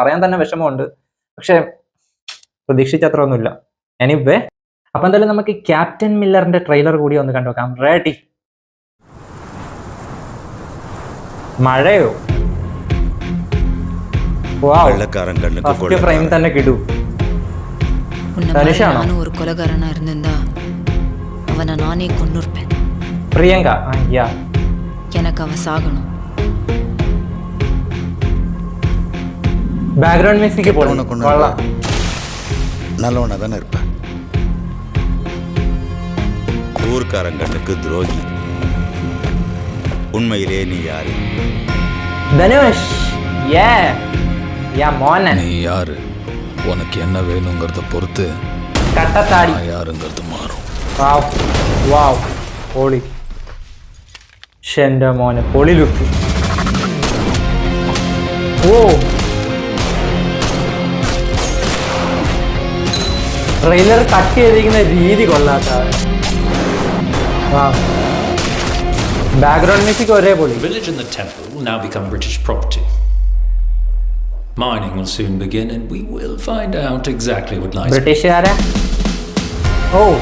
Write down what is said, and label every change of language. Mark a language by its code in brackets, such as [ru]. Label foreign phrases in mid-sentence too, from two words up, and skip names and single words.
[ml] പറയാൻ തന്നെ വിഷമമുണ്ട്, പക്ഷെ പ്രതീക്ഷിച്ചത്ര ഒന്നുമില്ല. എനിവേ, അപ്പൊ എന്തായാലും നമുക്ക് ക്യാപ്റ്റൻ മില്ലറിന്റെ ട്രെയിലർ കൂടി ഒന്ന് കണ്ടുനോക്കാം. റെഡി? മഴയോ? [en] first frame [ml] തന്നെ കിടു. [ta] ஒரு கொலைகாரனா இருந்திருந்தா அவனை நானே கொன்னுருப்பேன். பிரியங்கா. எனக்கு அவ சாகணும். [en] background music [ta] போடணும், கொள்ளலாம். நல்லவனா தானே இருப்பேன். ஊர்க்காரங்களுக்கு துரோகி. உண்மையிலே நீ யாரு? தனுஷ். யா மோனன். நீ யாரு, உனக்கு என்ன வேணுங்கிறத பொறுத்து கட்டத்தாடி யாருங்கிறது மாறும். [ml] വാവ് വാവ്, പൊളി. ഷെന്റെ മോനെ, പൊളി ലുക്ക്. ഓ, [en] trailer cut [ml] ചെയ്തിരിക്കുന്ന രീതി കൊള്ളാത്ത. [en] background music [ml] ഒരേ പൊളി. [en] The village and the temple will now become British property. Mining will soon begin and we will find out exactly what lies. [ml] ബ്രിട്ടീഷുകാരാ? ഓ,